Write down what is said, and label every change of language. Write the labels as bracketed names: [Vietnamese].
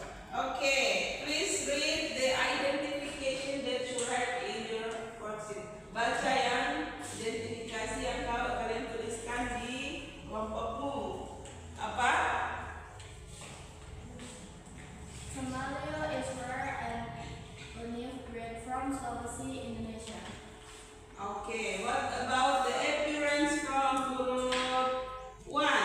[English] Okay, please read the identification that you write in your worksheet. [Indonesian] Baca yang identifikasi yang kalian tuliskan di kelompokmu. Apa? [English] Maleo is rare and live bred from Sulawesi, Indonesia. Okay, what about the appearance from group 1?